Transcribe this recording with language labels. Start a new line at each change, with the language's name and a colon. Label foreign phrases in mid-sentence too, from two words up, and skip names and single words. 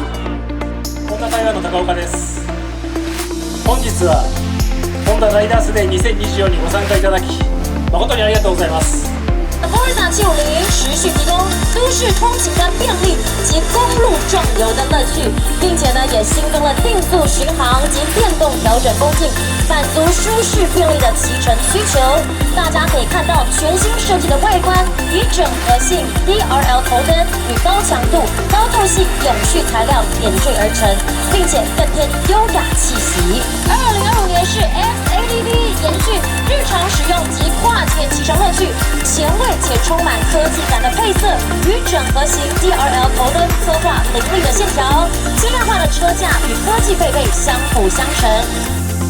Japanese: ホンダタイヤの高岡です。本日はホンダライダースデー2024にご参加いただき誠にありがとうございます。
Chinese: Honda 750持续提供都市通勤的便利及公路壮游的乐趣，并且呢也新增了定速巡航及电动调整风镜，满足舒适便利的骑乘需求。大家可以看到全新设计的外观，以整合性 DRL 头灯与高强度、高透气永续材料点缀而成，并且更添优雅气息。2025年式 XADV 延续日常使用及跨界骑乘乐趣，前卫且充满科技感的配色与整合型 DRL 头灯刻画凌厉的线条，轻量化的车架与科技配备相辅相成。